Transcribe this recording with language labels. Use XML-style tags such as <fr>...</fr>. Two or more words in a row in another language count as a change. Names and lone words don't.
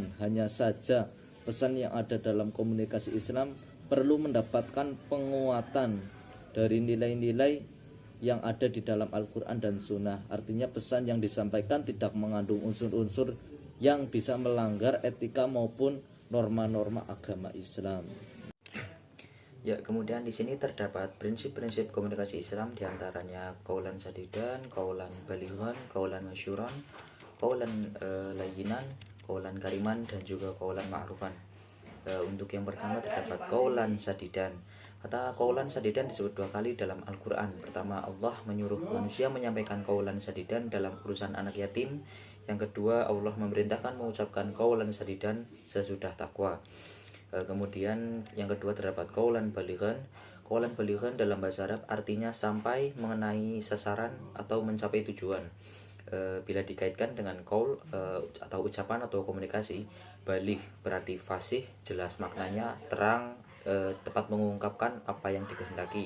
<id>Hanya saja pesan yang ada dalam komunikasi Islam perlu mendapatkan penguatan dari nilai-nilai yang ada di dalam Al-Quran dan Sunnah. Artinya pesan yang disampaikan tidak mengandung unsur-unsur yang bisa melanggar etika maupun norma-norma agama Islam. Ya, kemudian di sini terdapat prinsip-prinsip komunikasi Islam, diantaranya</id> <ar>قولا سديدا قولا بليغا قولا ميسورا قولا لينا قولا كريما,</ar> <id>dan juga</id> <ar>قولا معروفا.</ar> <id>Untuk yang pertama terdapat</id> <ar>قولا سديدا.</ar> <id>Kata</id> <ar>قولا سديدا</ar> <id>disebut 2 kali dalam Al-Quran. Pertama, Allah menyuruh manusia menyampaikan</id> <ar>قولا سديدا</ar> <id>dalam urusan anak yatim. Yang kedua, Allah memerintahkan mengucapkan</id> <ar>قولا سديدا</ar> <id>sesudah takwa. Kemudian yang kedua terdapat</id> <ar>قولا بليغا. قولا بليغا</ar> <id>dalam bahasa Arab artinya sampai, mengenai sasaran, atau mencapai tujuan. Bila dikaitkan dengan qaul atau ucapan atau komunikasi, baligh berarti fasih, jelas maknanya, terang, tepat mengungkapkan apa yang dikehendaki.</id>